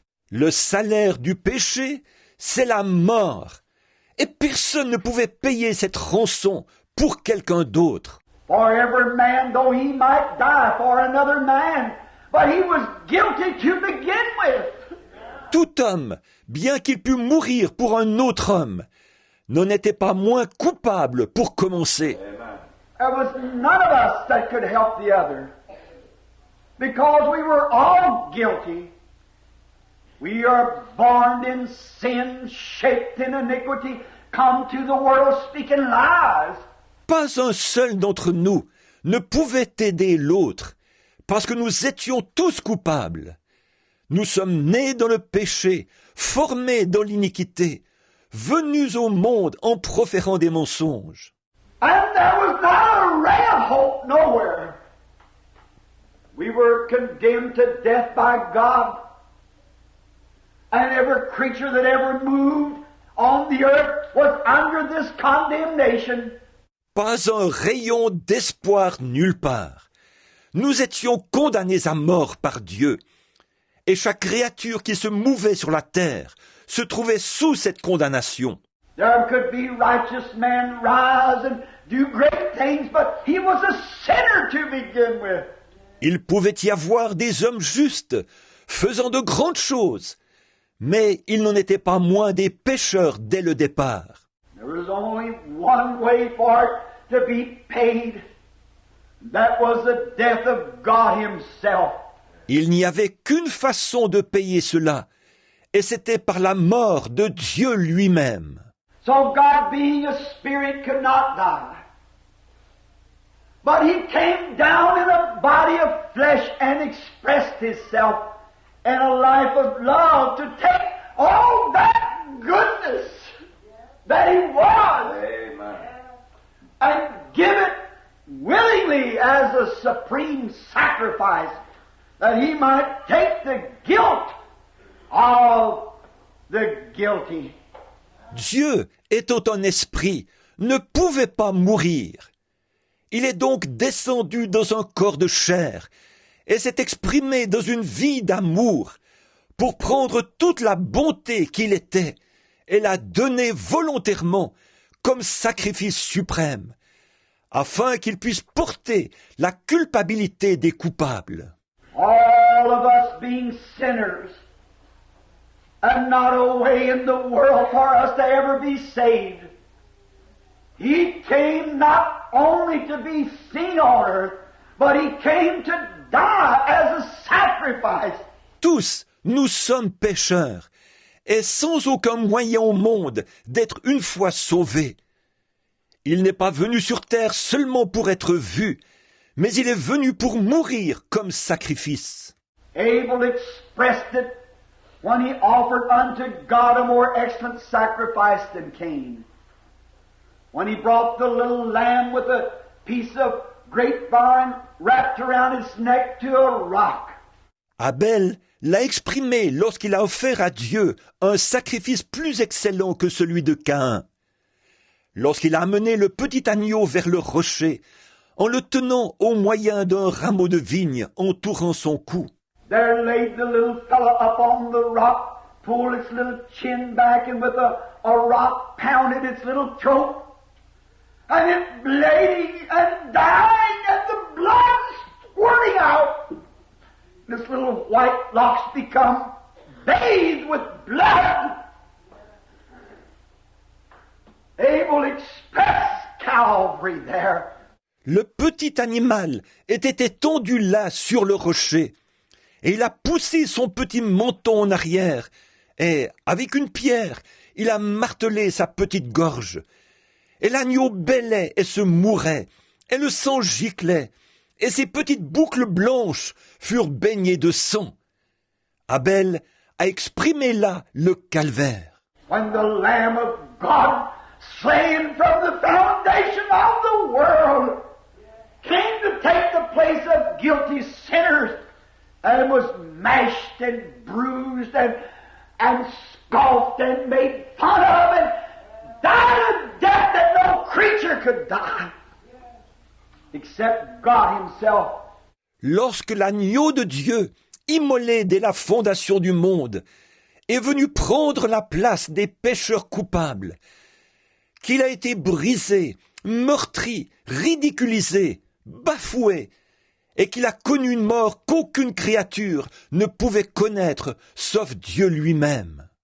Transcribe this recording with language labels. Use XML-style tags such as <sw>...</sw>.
<fr>Le salaire du péché, c'est la mort. Et personne ne pouvait payer cette rançon pour quelqu'un d'autre.</fr> <en>For every man, though he might die for another man, but he was guilty to begin with.</en> <fr>Tout homme, bien qu'il pût mourir pour un autre homme, n'en était pas moins coupable pour commencer.</fr> <en>There was none of us that could help the other, because we were all guilty. We are born in sin, shaped in iniquity, come to the world speaking lies.</en> <fr>Pas un seul d'entre nous ne pouvait aider l'autre, parce que nous étions tous coupables. Nous sommes nés dans le péché, formés dans l'iniquité, venus au monde en proférant des mensonges.</fr> <en>And there was not a ray of hope nowhere. We were condemned to death by God. And every creature that ever moved on the earth was under this condemnation.</en> <fr>Pas un rayon d'espoir nulle part. Nous étions condamnés à mort par Dieu. Et chaque créature qui se mouvait sur la terre se trouvait sous cette condamnation.</fr> <en>There could be righteous men rise and do great things, but he was a sinner to begin with.</en> <fr>Il pouvait y avoir des hommes justes, faisant de grandes choses, mais ils n'en étaient pas moins des pécheurs dès le départ.</fr> <en>There was only one way for it to be paid. That was the death of God Himself.</en> <fr>Il n'y avait qu'une façon de payer cela, et c'était par la mort de Dieu lui-même.</fr> <en>So God, being a spirit, could not die. But He came down in a body of flesh and expressed Himself in a life of love to take all that goodness that He was. Amen. And give it willingly as a supreme sacrifice that he might take the guilt of the guilty.</en> <fr>Dieu, étant un esprit, ne pouvait pas mourir. Il est donc descendu dans un corps de chair et s'est exprimé dans une vie d'amour pour prendre toute la bonté qu'il était et la donner volontairement comme sacrifice suprême, afin qu'il puisse porter la culpabilité des coupables.</fr> <en>All of us being sinners, and not a way in the world for us to ever be saved. He came not only to be seen on earth, but he came to die as a sacrifice.</en> <fr>Tous, nous sommes pécheurs, et sans aucun moyen au monde d'être une fois sauvés. Il n'est pas venu sur terre seulement pour être vu, mais il est venu pour mourir comme sacrifice.</fr> <en>Abel expressed it when he offered unto God a more excellent sacrifice than Cain. When he brought the little lamb with a piece of grapevine wrapped around its neck to a rock.</en> <fr>Abel l'a exprimé lorsqu'il a offert à Dieu un sacrifice plus excellent que celui de Caïn. Lorsqu'il a amené le petit agneau vers le rocher, en le tenant au moyen d'un rameau de vigne entourant son cou.</fr> <en>There laid the little fellow up on the rock, pulled its little chin back, and with a rock pounded its little throat. And it bleeding and dying, and the blood squirting out. This little white locks become bathed with blood. Abel expressed Calvary there.</en> <fr>Le petit animal était étendu là sur le rocher, et il a poussé son petit menton en arrière, et, avec une pierre, il a martelé sa petite gorge. Et l'agneau bêlait et se mourait, et le sang giclait, et ses petites boucles blanches furent baignées de sang. Abel a exprimé là le calvaire.</fr> <en>When the Lamb of God, slain from the foundation of the world, came to take the place of guilty sinners, and was mashed and bruised and scoffed and made fun of and died a death that no creature could die except God himself.</en> <fr>Lorsque l'agneau de Dieu, immolé dès la fondation du monde, est venu prendre la place des pécheurs coupables, qu'il a été brisé, meurtri, ridiculisé, bafoué, et qu'il a connu une mort qu'aucune créature ne pouvait connaître, sauf Dieu lui-même.</fr>